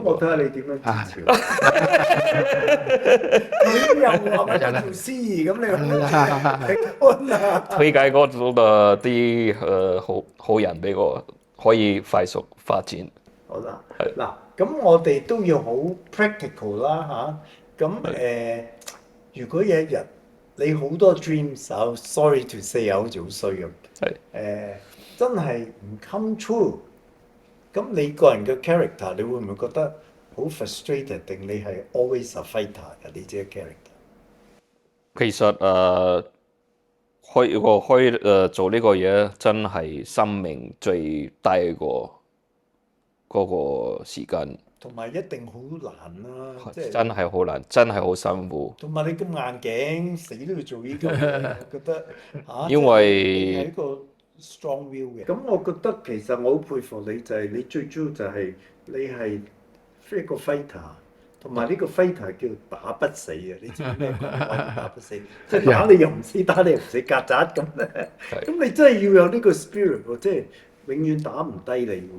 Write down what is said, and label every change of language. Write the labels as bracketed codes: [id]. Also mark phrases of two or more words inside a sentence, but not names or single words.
[yue] 我睇下你點樣支持我。你又話做司儀咁，你推介嗰度啲好人俾我，可以快速發展。好啦，嗱，咁我哋都要好 practical 啦嚇。咁如果有一日你好多 dreams， [en] sorry to say [yue] 好似好衰咁。真係唔 [en] come true， [yue] 咁你個人嘅 character，你會唔會覺得好 frustrated？定你係 [en] always a fighter [yue] 嘅你自己 character？其實做呢個嘢真係生命最低嗰個時間。同埋一定好難啦，即係真係好難，真係好辛苦。同埋你咁硬頸，死都要做呢個嘢，我覺得因為你係一個 [en] strong will [yue] 嘅。咁我覺得其實我好佩服你，就係你最主要就係你係一個 fighter， 同埋呢個 fighter 叫打不死啊！你知唔知咩講法？打不死，即係打你又唔死，打你又唔死，曱甴咁咧。咁你真係要有呢個 spirit 喎，即係永遠打唔低你喎。